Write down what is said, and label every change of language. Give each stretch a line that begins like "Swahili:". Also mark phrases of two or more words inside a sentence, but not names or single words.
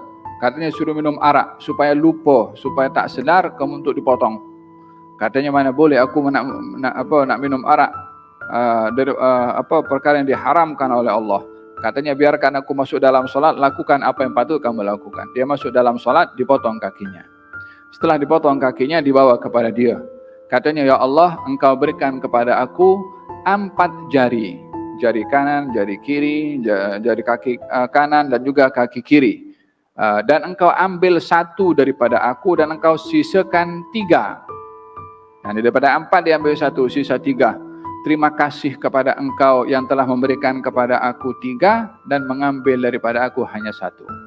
Malay: Katanya suruh minum arak supaya lupa, supaya tak sedar kamu untuk dipotong. Katanya mana boleh aku nak minum arak dari perkara yang diharamkan oleh Allah. Katanya biarkan aku masuk dalam solat, lakukan apa yang patut kamu lakukan. Dia masuk dalam solat, dipotong kakinya. Setelah dipotong kakinya, dibawa kepada dia. Katanya, ya Allah, engkau berikan kepada aku 4 jari. Jari kanan, jari kiri, jari kaki kanan dan juga kaki kiri. Dan engkau ambil 1 daripada aku dan engkau sisakan 3. Dan daripada 4 diambil 1, sisa 3. Terima kasih kepada engkau yang telah memberikan kepada aku 3 dan mengambil daripada aku hanya 1.